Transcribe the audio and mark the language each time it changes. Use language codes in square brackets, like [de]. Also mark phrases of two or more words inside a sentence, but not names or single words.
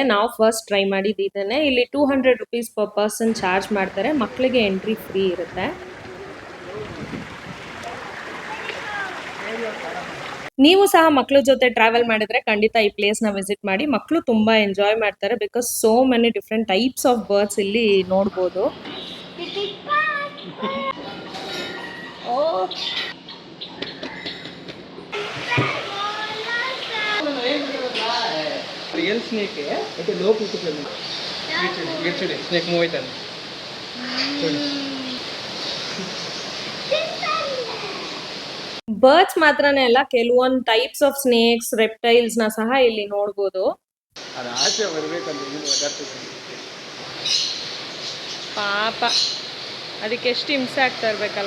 [kn] ನಾವು [en] first try [kn] ಮಾಡಿದ್ದೇನೆ. ಇಲ್ಲಿ 200 [en] rupees per person charge [kn] ಮಾಡ್ತಾರೆ. ಮಕ್ಕಳಿಗೆ [en] entry free [kn] ಇರುತ್ತೆ. ನೀವು ಸಹ ಮಕ್ಕಳ ಜೊತೆ ಟ್ರಾವೆಲ್ ಮಾಡಿದ್ರೆ ಖಂಡಿತ ಈ ಪ್ಲೇಸ್ ನ ವಿಸಿಟ್ ಮಾಡಿ. ಮಕ್ಕಳು ತುಂಬಾ ಎಂಜಾಯ್ ಮಾಡ್ತಾರೆ. [en] because so many different types of birds [kn] ಇಲ್ಲಿ ನೋಡ್ಬೋದು. [en] real snake [te] అయితే లోపు ఉంటుంది. చూడు [en] snake move [te] అవుతుంది చూడు. [kn] ಬರ್ಡ್ಸ್ ಮಾತ್ರನೇ ಅಲ್ಲ, ಕೆಲವೊಂದು [en] types of snakes, reptiles [kn] ನ ಸಹ ಇಲ್ಲಿ ನೋಡ್ಬೋದು. ಅದು ಆಚೆ ಬರಬೇಕಂತ ಪಾಪ ಅದಕ್ಕೆ ಎಷ್ಟು ಹಿಂಸೆ ಆಗ್ತಾ ಇರ್ಬೇಕಲ್ಲ.